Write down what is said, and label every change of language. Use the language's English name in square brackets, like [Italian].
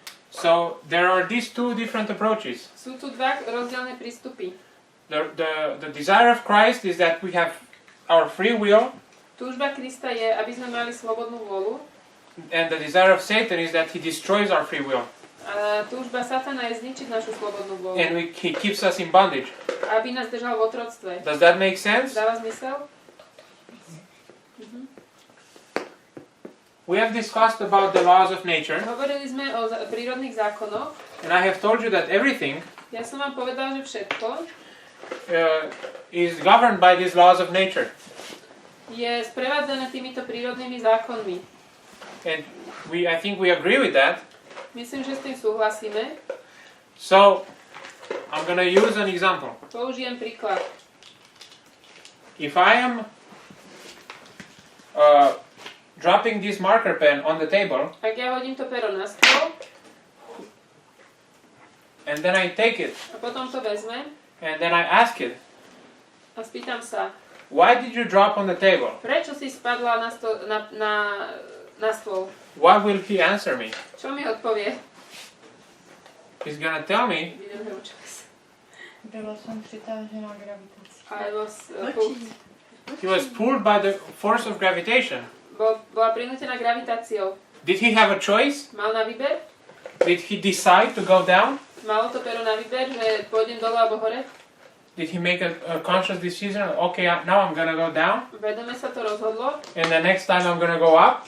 [English] So there are these two different approaches. [Slovak] Sú tu dva rozdielne prístupy. [English] The desire of Christ is that we have our free will, [Slovak] Túžba Krista je, aby sme mali slobodnú vôľu. [English] and the desire of Satan is that he destroys our free will, [Slovak] A túžba Satana je zničiť našu slobodnú vôľu. [English] and he keeps us in bondage. [Slovak] Aby nás držal v otroctve. [English] Does that make sense? [Slovak] Dáva zmysel? [English] We have discussed about the laws of nature, [Slovak] Hovorili sme o prírodných zákonoch. [English] and I have told you that everything [Slovak] Ja som vám povedal, že všetko [English] is governed by these laws of nature. [Slovak] je sprevádzané týmito prírodnými zákonmi. [English] And I think we agree with that. [Slovak] Myslím, že s tým súhlasíme. [English] So, I'm going to use an example. [Slovak] Použijem príklad. [English] If I am dropping this marker pen on the table, [Slovak] Ak ja hodím to pero na stôl [English] and then I take it, [Slovak] a potom to vezmem [English] and then I ask it, [Slovak] a spýtam sa, [English] why did you drop on the table? [Slovak] prečo si spadla na stôl? [English] What will he answer me? [Slovak] Čo mi odpovie? [English] He's going to tell me, [Czech] Byla som přitážená gravitací. [English] I was he was pulled by the force of gravitation. [Slovak] bola prinútená gravitáciou. [English] Did he have a choice? [Slovak] Mal na výber? [English] Did he decide to go down? [Slovak] Malo to pero na výber, že pôjdem dole alebo hore? [English] Did he make a conscious decision? Okay, now I'm gonna go down, [Slovak] Vedome sa to rozhodlo. [English] and the next time I'm gonna go up?